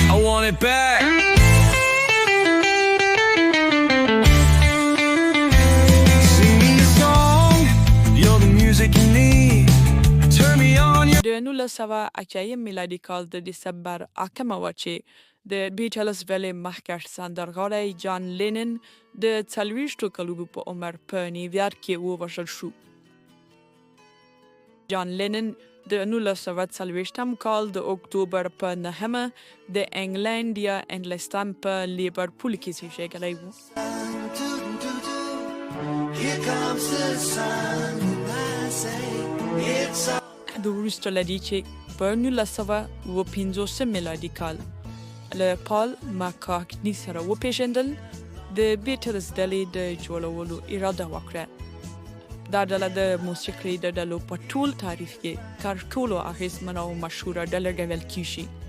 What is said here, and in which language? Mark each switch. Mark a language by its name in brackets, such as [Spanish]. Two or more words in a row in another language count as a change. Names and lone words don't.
[English] I want it back. Sing me a song, you're the music you need. Turn me on your... [Pashto] د 1980 میلادي کال د دسمبر 8 چې د بیټلز ویلې مخکښ سندرغاړی جان لینن د 40 کلونو په عمر په نیویارک کې ووژل شو. جان لینن د 1940 کال د اکتوبر په 9 د انګلند یا انګلستان په لیورپول کې زیږیدلی و. [English] Here comes the sun, I say it's all... [Pashto] د وروسته له دې چې په 1955 میلادي کال له پال ماکارتني سره وپېژندل د بیټلز ډلې د جوړولو اراده وکړه. دا ډله د موسیقۍ د ډلو په ټول تاریخ کې تر ټولو اغېزمنه او مشهوره ډله ګڼل کېږي.